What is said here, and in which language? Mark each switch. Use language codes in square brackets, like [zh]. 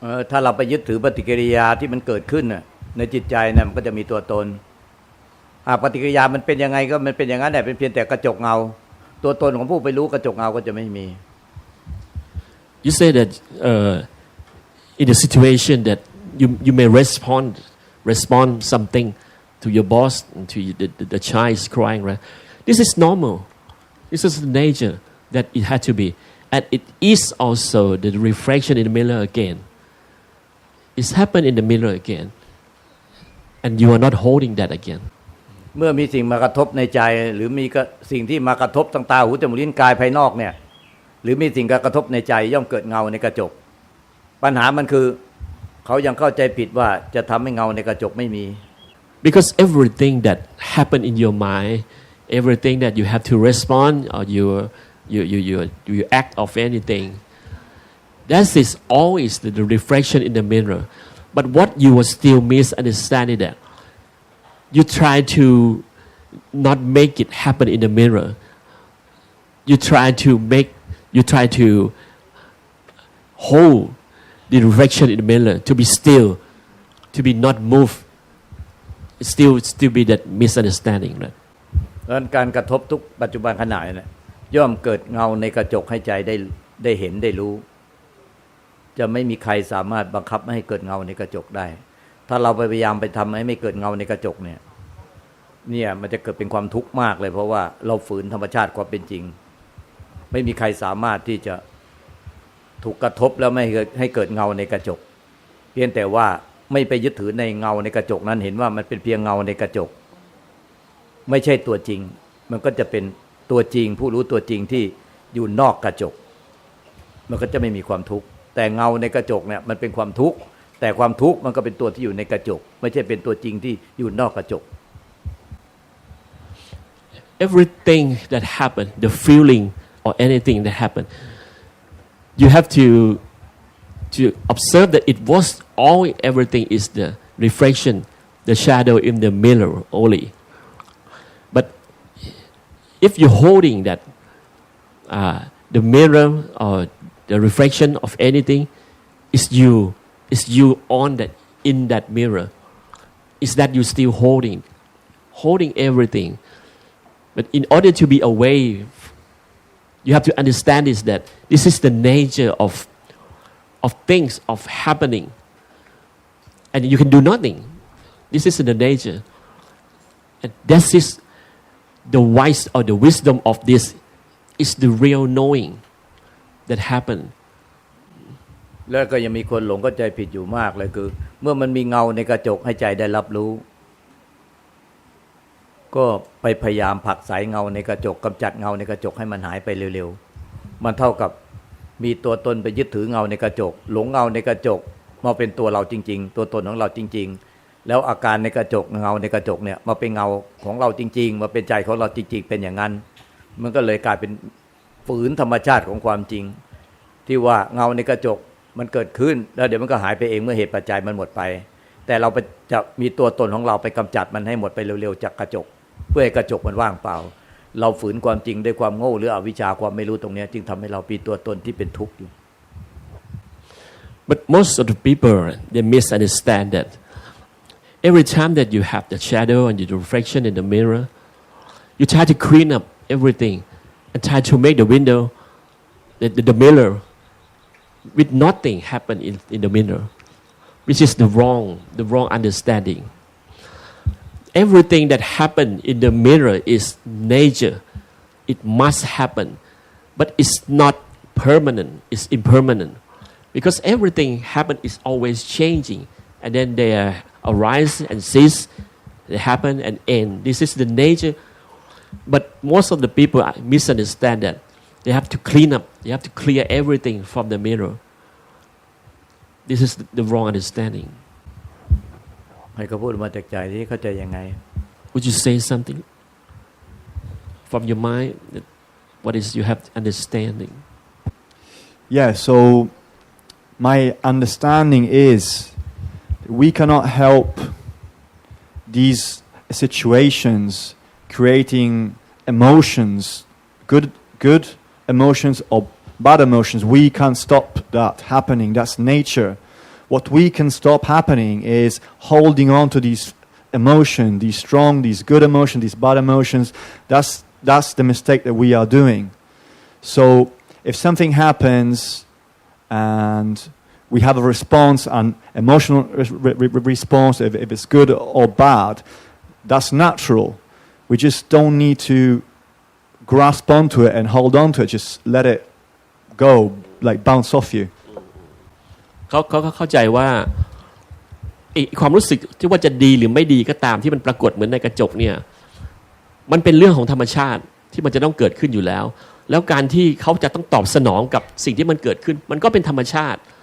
[th] ถ้าเราไปยึดถือปฏิกิริยาที่มันเกิดขึ้นน่ะในจิตใจน่ะมันก็จะมีตัวตนปฏิกิริยามันเป็นยังไงก็มันเป็นอย่างนั้นแหละเป็นเพียงแต่กระจกเงาตัวตนของผู้ไปรู้กระจกเงาก็จะไม่มี [en] You say that in a situation that you may respond something to your boss and to the child is crying, right? This is normal. This is the nature that it had to be, and it is also the reflection in the mirror again. It's happened in the mirror again, and you are not holding that again. [th] เมื่อมีสิ่งมากระทบในใจหรือมีสิ่งที่มากระทบทางตาหูจมูกลิ้นกายภายนอกเนี่ยหรือมีสิ่งกระทบในใจย่อมเกิดเงาในกระจก ปัญหามันคือเขายังเข้าใจผิดว่าจะทำให้เงาในกระจกไม่มี [en] because everything that happen in your mind, everything that you have to respond or you act of anything, that is always the reflection in the mirror. But what you will still misunderstanding that you try to not make it happen in the mirror. You try to hold the reflection in the mirror to be still, to be not move. Still be that misunderstanding, right? [th] เพราะฉะนั้นการกระทบทุกปัจจุบันขณะเนี่ยย่อมเกิดเงาในกระจกให้ใจได้เห็นได้รู้จะไม่มีใครสามารถบังคับไม่ให้เกิดเงาในกระจกได้ถ้าเราพยายามไปทำให้ไม่เกิดเงาในกระจกเนี่ย มันจะเกิดเป็นความทุกข์มากเลยเพราะว่าเราฝืนธรรมชาติความเป็นจริงไม่มีใครสามารถที่จะถูกกระทบแล้วไม่ให้เกิดเงาในกระจกเพียงแต่ว่าไม่ไปยึดถือในเงาในกระจกนั้นเห็นว่ามันเป็นเพียงเงาในกระจกไม่ใช่ตัวจริงมันก็จะเป็นตัวจริงผู้รู้ตัวจริงที่อยู่นอกกระจกมันก็จะไม่มีความทุกข์แต่เงาในกระจกเนี่ยมันเป็นความทุกข์แต่ความทุกข์มันก็เป็นตัวที่อยู่ในกระจกไม่ใช่เป็นตัวจริงที่อยู่นอกกระจก [en] Everything that happened, the feeling or anything that happened, you have to observe that it was all everything is the reflection, the shadow in the mirror only. But if you're holding that the mirror or the reflection of anything is you on that in that mirror, is that you still holding everything. But in order to be away, you have to understand is that this is the nature of things of happening, and you can do nothing. This is the nature, and that is the wise or the wisdom of this is the real knowing that happened. [th] แล้วก็ยังมีคนหลงเข้าใจผิดอยู่มากเลยคือเมื่อมันมีเงาในกระจกให้ใจได้รับรู้ก็ไปพยายามผลักไสเงาในกระจกกำจัดเงาในกระจกให้มันหายไปเร็วๆมันเท่ากับมีตัวตนไปยึดถือเงาในกระจกหลงเงาในกระจกมาเป็นตัวเราจริงๆตัวตนของเราจริงๆแล้วอาการในกระจกเงาในกระจกเนี่ยมาเป็นเงาของเราจริงๆมาเป็นใจของเราจริงๆเป็นอย่างนั้นมันก็เลยกลายเป็นฝืนธรรมชาติของความจริง ที่ว่าเงาในกระจกมันเกิดขึ้นแล้วเดี๋ยวมันก็หายไปเองเมื่อเหตุปัจจัยมันหมดไปแต่เราจะมีตัวตนของเราไปกำจัดมันให้หมดไปเร็วๆจากกระจกเพื่อให้กระจกมันว่างเปล่าเราฝืนความจริงด้วยความโง่หรืออวิชชาความไม่รู้ตรงนี้จึงทำให้เรามีตัวตนที่เป็นทุกข์อยู่ [en] But most of the people they misunderstand that every time that you have the shadow and the reflection in the mirror, you try to clean up everything and try to make the window, the mirror, with nothing happen in the mirror, which is the wrong understanding. Everything that happen in the mirror is nature. It must happen, but it's not permanent. It's impermanent, because everything happen is always changing, and then they arise and cease. They happen and end. This is the nature. But most of the people misunderstand that. They have to clean up. They have to clear everything from the mirror. This is the wrong understanding. [th] ให้เขาพูดมาจากใจที่เข้าใจยังไง [en] Would you say something from your mind? What is you have understanding? Yeah, so my understanding is we cannot help these situations creating emotions, good emotions or bad emotions. We can't stop that happening. That's nature. What we can stop happening is holding on to these emotions, these strong, these good emotions, these bad emotions. That's the mistake that we are doing. So if something happens and we have a response, an emotional response, if it's good or bad, that's natural. We just don't need to grasp onto it and hold on to it. Just let it go, like bounce off you. [th] เขาเข้าใจว่าความรู้สึกที่ว่าจะดีหรือไม่ดีก็ตามที่มันปรากฏเหมือนในกระจกเนี่ยมันเป็นเรื่องของธรรมชาติที่มันจะต้องเกิดขึ้นอยู่แล้วแล้วการที่เขาจะต้องตอบสนองกับสิ่งที่มันเกิดขึ้นมันก็เป็นธรรมชาติ